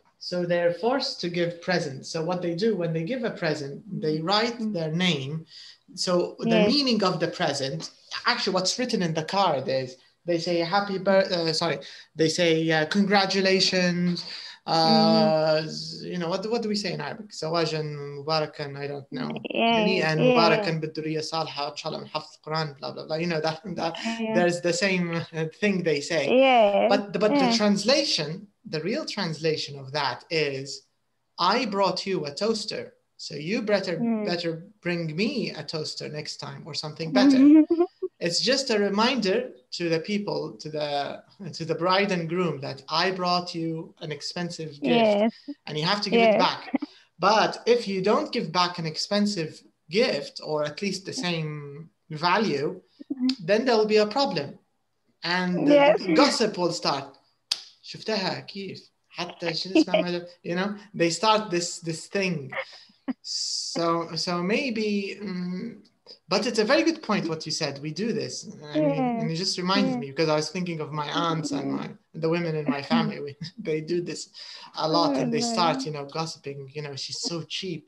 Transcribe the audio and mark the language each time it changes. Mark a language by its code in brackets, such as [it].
[en] So they're forced to give presents. So what they do when they give a present, they write their name. So the meaning of the present, actually what's written in the card is, they say happy birthday, they say congratulations, what do we say in Arabic? [ar] زواجا مباركا, [en] I don't know. [ar] هنيئا مباركا بالذرية صالحة إن شاء الله من حفظ القرآن, [en] blah blah blah. That there's the same thing they say. But the translation, the real translation of that is, I brought you a toaster, so you better bring me a toaster next time, or something better. It's just a reminder to the people, to the bride and groom, that I brought you an expensive gift, and you have to give it back. But if you don't give back an expensive gift, or at least the same value, then there will be a problem, and the gossip will start. [ar] شفتها كيف حتى شو اسمه, [en] they start this thing. So maybe, but it's a very good point what you said. We do this, and it just reminded me, because I was thinking of my aunts and the women in my family. They do this a lot, and they start gossiping. She's so cheap.